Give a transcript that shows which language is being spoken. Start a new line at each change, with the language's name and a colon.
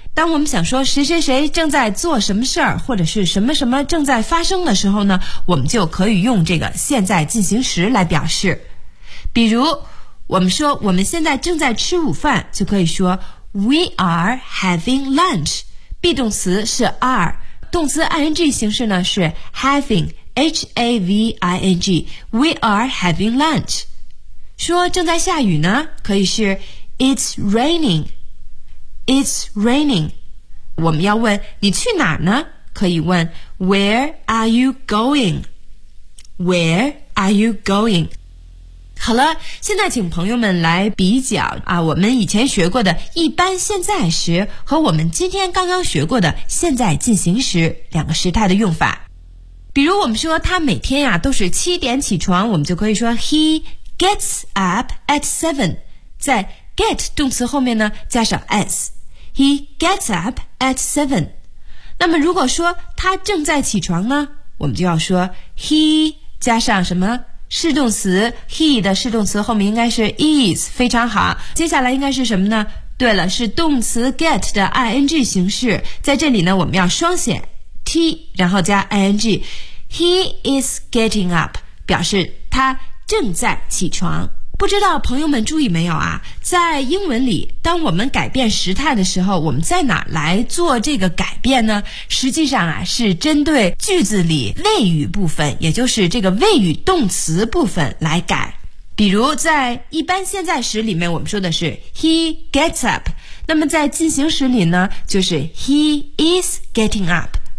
Chinese: 当我们想说谁谁谁正在做什么事儿，或者是什么什么正在发生的时候呢，我们就可以用这个现在进行时来表示。比如我们说我们现在正在吃午饭，就可以说
English: We are having lunch.
Chinese: be 动词是 are， 动词 ing 形式呢是 having， H-A-V-I-N-G，
English: We are having lunch.
Chinese: 说正在下雨呢，可以是
English: It's raining. It's raining.
Chinese: 我们要问你去哪儿呢，可以问
English: Where are you going? Where are you going?
Chinese: 好了，现在请朋友们来比较啊，我们以前学过的一般现在时和我们今天刚刚学过的现在进行时两个时态的用法。比如我们说他每天呀都是七点起床，我们就可以说
English: He gets up at seven，
Chinese: 在 get 动词后面呢加上 s， He gets up at seven。那么如果说他正在起床呢，我们就要说 He 加上什么是动词， he 的是动词后面应该是 is， 非常好。接下来应该是什么呢？对了，是动词 get 的 ing 形式。在这里呢，我们要双写 t， 然后加 ing。
English: He is getting up，
Chinese: 表示他正在起床。不知道朋友们注意没有啊？在英文里，当我们改变时态的时候，我们在哪来做这个改变呢？实际上啊，是针对句子里谓语部分，也就是这个谓语动词部分来改。比如在一般现在时里面，我们说的是
English: he gets up，
Chinese: 那么在进行时里呢，就是
English: he is getting up。